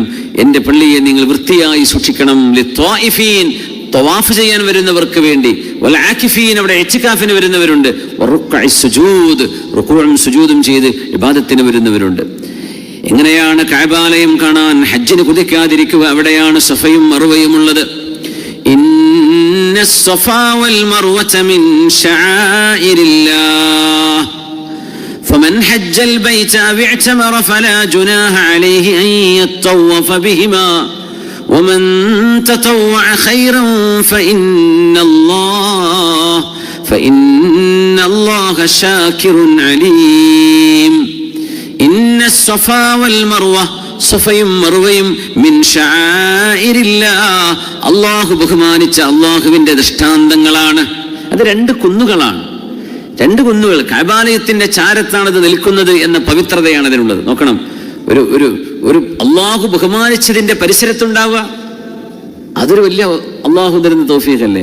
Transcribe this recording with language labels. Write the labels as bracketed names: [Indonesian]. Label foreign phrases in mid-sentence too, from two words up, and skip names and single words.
[Malayalam] എൻ്റെ പള്ളിയെ നിങ്ങൾ വൃത്തിയായി സൂക്ഷിക്കണം. ലിത്വായിഫീൻ, തവാഫ് ചെയ്യാൻ വരുന്നവർക്ക് വേണ്ടി, [Arabic] والعاكفين, [Malayalam] അവിടെ ഇഅ്തികാഫിന് വരുന്നവരുണ്ട്, [Arabic] والركع السجود, [Malayalam] റുകൂഉം സുജൂദും ചെയ്ത് ഇബാദത്തിന് വരുന്നവരുണ്ട്. എങ്ങനെയാണ് കഅബാലയം കാണാൻ ഹജ്ജിന് കുതിക്കാതിരിക്കുക? അവിടെയാണ് സഫയും മർവയും ഉള്ളത്. [Arabic] إن الصفا والمروة من شعائر الله فمن حج البيت أو اعتمر فلا جناح عليه أن يطوف بهما ومن تطوع خيرا فإن الله شاكر عليم. إن الصفا والمروة, [Malayalam] സഫയും മർവയും [Arabic] من شعائر الله, [Malayalam] അല്ലാഹു ബഹുമാനിച്ച അല്ലാഹുവിന്റെ ദൃഷ്ടാന്തങ്ങളാണ്. അത് 2 കുന്നുകളാണ്. 2 കുന്നുകൾ. കഅബാലയത്തിന്റെ ചാരത്താണത് നിൽക്കുന്നത് എന്ന പവിത്രതയാണ് അതിനുള്ളത്. നോക്കണം, ഒരു ഒരു ഒരു അള്ളാഹു ബഹുമാനിച്ചതിന്റെ പരിസരത്തുണ്ടാവുക, അതൊരു വലിയ അള്ളാഹു തരുന്ന തൗഫീഖല്ലേ?